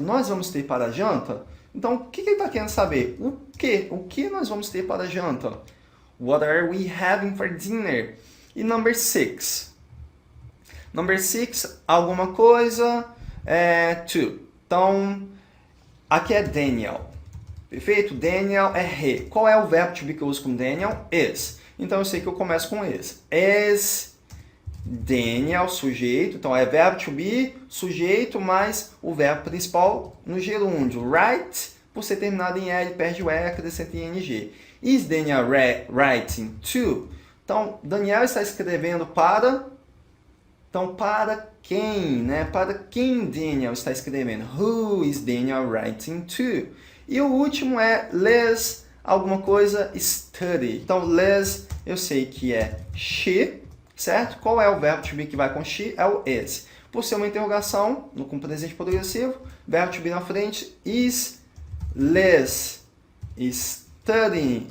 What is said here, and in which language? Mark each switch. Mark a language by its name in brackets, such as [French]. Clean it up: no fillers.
[Portuguese] Nós vamos ter para janta? Então, o que ele está querendo saber? O que? O que nós vamos ter para janta? [English] What are we having for dinner? [Portuguese] E [English] number 6. Number 6, [Portuguese] alguma coisa, to. Então, aqui é Daniel. Perfeito? Daniel é he. Qual é o verbo to be que eu uso com Daniel? Is. Então, eu sei que eu começo com is. Is Daniel, sujeito. Então, é verbo to be, sujeito, mais o verbo principal no gerúndio. Write, por ser terminado em e, ele perde o e, acrescenta ing. [English] Is Daniel writing to? [Portuguese] Então, Daniel está escrevendo para... Então, para quem, né? Para quem Daniel está escrevendo? [English] Who is Daniel writing to? [Portuguese] E o último é let's, alguma coisa, study. Então, let's, eu sei que é she, certo? Qual é o verbo to be que vai com she? É o is. Por ser uma interrogação, com presente progressivo, verbo to be na frente, [English] is let's studying.